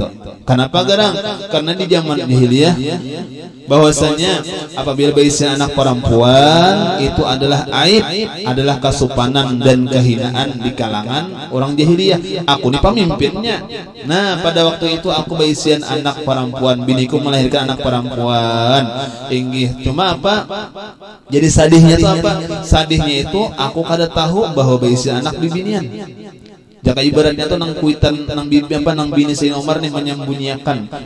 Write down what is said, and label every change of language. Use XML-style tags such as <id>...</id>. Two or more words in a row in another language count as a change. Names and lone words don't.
<bjn>Kenapa garang?</bjn> <id>Karena di zaman jahiliyah bahwasanya apabila berisi anak perempuan itu adalah aib, adalah kesopanan dan kehinaan di kalangan orang jahiliyah.</id> <bjn>Aku ini pemimpinnya. Nah, pada waktu itu aku berisian anak perempuan, biniku melahirkan anak perempuan. Inggih, cuma apa? Jadi sadihnya itu apa? Sadihnya itu aku kada tahu bahwa berisian anak bibinian. Jaka ibaratnya tuh nang kuitan nang bibi apa nang bini Sayyidina Umar nih menyembunyikan.</bjn>